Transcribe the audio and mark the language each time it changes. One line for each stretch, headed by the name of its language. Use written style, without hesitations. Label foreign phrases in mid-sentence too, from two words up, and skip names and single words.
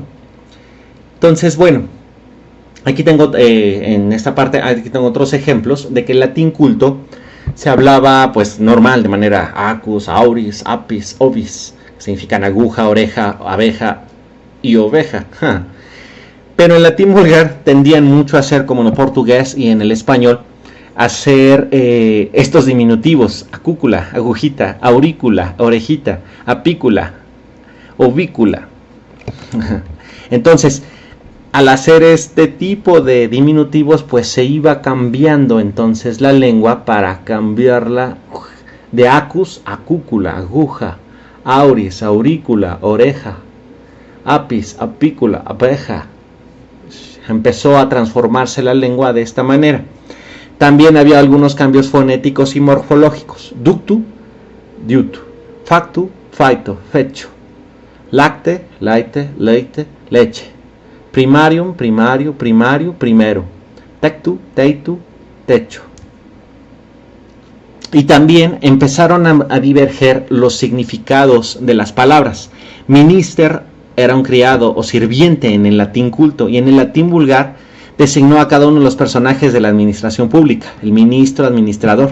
Spanish: Entonces, bueno, aquí tengo en esta parte, aquí tengo otros ejemplos de que el latín culto se hablaba pues normal, de manera
Latin: acus, auris, apis, ovis,
Spanish: que significan aguja, oreja, abeja y oveja. Pero en latín vulgar tendían mucho a hacer, como en el portugués y en el español, hacer estos diminutivos: acúcula, agujita, aurícula, orejita,
Latin: apícula, ovícula.
Spanish: Entonces, al hacer este tipo de diminutivos, pues se iba cambiando entonces la lengua para cambiarla de
Latin: acus, acúcula,
Spanish: aguja,
Latin: auris, aurícula,
Spanish: oreja,
Latin: apis, apícula,
Spanish: abeja. Empezó a transformarse la lengua de esta manera. También había algunos cambios fonéticos y morfológicos:
Latin: ductu, diutu, factu, faito, fecho, lacte, laite, leite,
Spanish: leche,
Latin: primarium, primario,
Spanish: primario, primero,
Latin: tectu, teitu,
Spanish: techo. Y también empezaron a diverger los significados de las palabras. Minister era un criado o sirviente en el latín culto, y en el latín vulgar designó a cada uno de los personajes de la administración pública: el ministro, administrador.